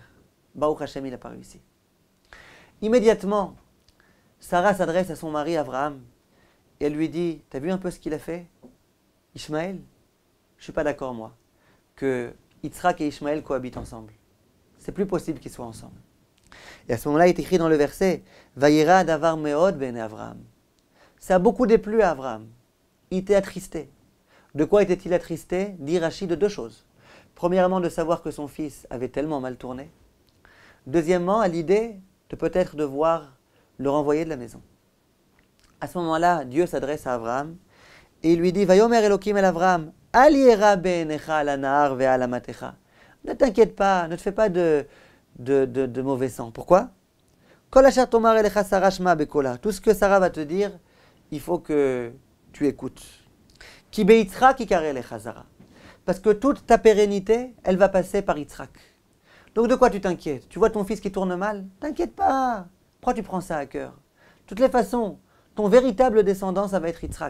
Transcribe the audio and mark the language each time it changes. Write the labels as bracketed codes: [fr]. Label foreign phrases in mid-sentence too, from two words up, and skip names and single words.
[he] ברוך השם, [fr] il n'a pas réussi. Immédiatement, Sarah s'adresse à son mari Abraham et elle lui dit, t'as vu un peu ce qu'il a fait, Ishmaël? Je ne suis pas d'accord, moi, que Yitzhak et Ishmaël cohabitent ensemble. C'est plus possible qu'ils soient ensemble. Et à ce moment-là, il est écrit dans le verset, [he] וירע הדבר מאד בעיני אברהם. [fr] Ça a beaucoup déplu à Abraham. Il était attristé. De quoi était-il attristé? Dit Rashi, de deux choses. Premièrement, de savoir que son fils avait tellement mal tourné. Deuxièmement, à l'idée de peut-être devoir le renvoyer de la maison. À ce moment-là, Dieu s'adresse à Abraham et il lui dit, [he] ויאמר אלהים אל אברהם אל ירע בעיניך על הנער ועל אמתך. [fr] Ne t'inquiète pas, ne te fais pas de mauvais sang. Pourquoi? [he] כל אשר תאמר אליך שרה שמע בקלה. [fr] Tout ce que Sarah va te dire, il faut que tu écoutes. [he] כי ביצחק יקרא אליך שרה. [fr] Parce que toute ta pérennité, elle va passer par Yitzhak. Donc de quoi tu t'inquiètes? Tu vois ton fils qui tourne mal? T'inquiète pas. Pourquoi tu prends ça à cœur? De toutes les façons, ton véritable descendant, ça va être Yitzhak.